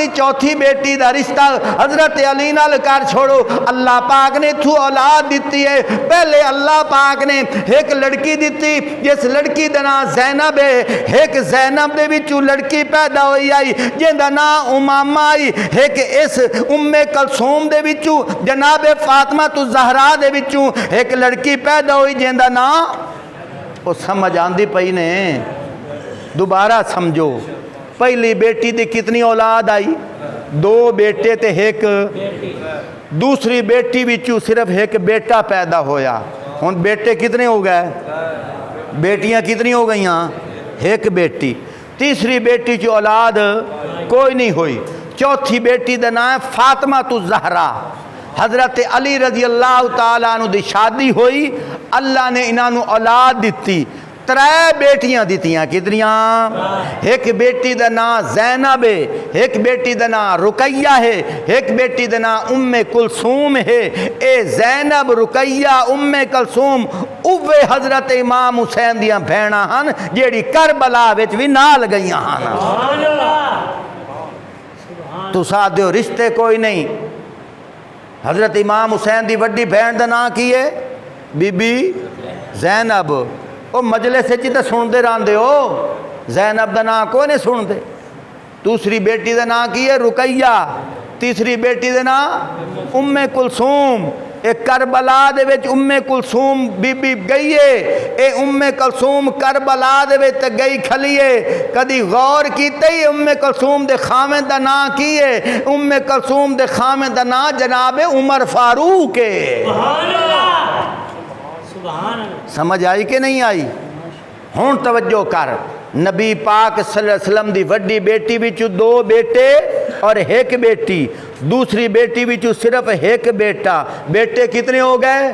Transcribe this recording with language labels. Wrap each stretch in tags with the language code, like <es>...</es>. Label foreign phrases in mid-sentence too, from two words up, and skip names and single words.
<pa>چوتھی بیٹی دا رشتہ حضرت علی نال کر چھوڑو اللہ پاک نے تو اولاد دیتی ہے پہلے اللہ پاک نے ایک لڑکی دیتی جس لڑکی دا نام زینب ہے ایک زینب دے وچوں لڑکی پیدا ہوئی آئی جیندا نام امامہ آئی ایک اس کلثوم دے وچوں جناب فاطمہ الزہرا دے وچوں ایک لڑکی پیدا ہوئی جیندا نام او سمجھ آندی پئی نے دوبارہ سمجھو پہلی بیٹی دی کتنی اولاد آئی 2 بیٹے تے ایک دوسری بیٹی وچوں صرف ایک بیٹا پیدا ہویا ہن بیٹے کتنے ہو گئے بیٹیاں کتنی ہو گئیاں ایک بیٹی تیسری بیٹی کی اولاد کوئی نہیں ہوئی چوتھی بیٹی دا نام فاطمہ الزہرا حضرت علی</pa> <ar>رضی اللہ تعالیٰ عنہ</ar> <pa>دی شادی ہوئی اللہ نے انہاں نو اولاد دیتی 3 بیٹیاں دیتیاں کتنیاں ایک بیٹی دا نام زینب ہے ایک بیٹی دا نام رقیہ ہے ایک بیٹی دا نام کلثوم ہے اے زینب رقیہ کلثوم اوے حضرت امام حسین دیاں بھیناں ہن جیڑی کربلا وچ وی نال گئیاں ہن</pa> <ar>سبحان اللہ</ar> <pa>تو سادیو رشتے کوئی نہیں حضرت امام حسین دی وڈی بہن دا نام کی ہے بی بی زینب او مجلس چ تے سن دے رہندے ہو زینب دا نام کوئی نہیں سن دے دوسری بیٹی دا نام کی ہے رقیہ تیسری بیٹی دا نام کلثوم اے کربلا دے وچ کلثوم بی بی گئی ہے، اے کلثوم کربلا دے وچ تے گئی کھلیے، کدی غور کیتے ہی کلثوم دے خامن دا نام کی ہے؟ کلثوم دے خامن دا نام جناب عمر فاروق ہے۔</pa> <ar>سبحان اللہ، سبحان اللہ۔</ar> <pa>سمجھ آئی کہ نہیں آئی؟ ہون توجہ کر، نبی پاک</pa> <ar>صلی اللہ علیہ وسلم</ar> <pa>دی وڈی بیٹی بچو 2 بیٹے اور 1 بیٹی، دوسری بیٹی بچو صرف 1 بیٹا، بیٹے کتنے ہو گئے؟</pa>